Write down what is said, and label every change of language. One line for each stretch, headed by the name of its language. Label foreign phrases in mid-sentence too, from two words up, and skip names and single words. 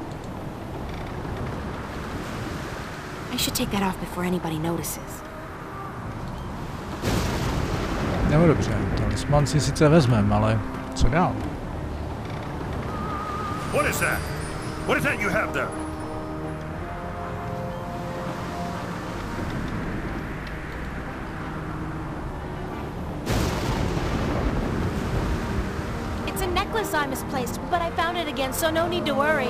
English: I should take that off before anybody notices.
Czech: No dobře, talisman si sice vezmeme, ale co dál?
English: What is that? What is that you have there? It's a necklace I misplaced, but I found it again, so no need to worry.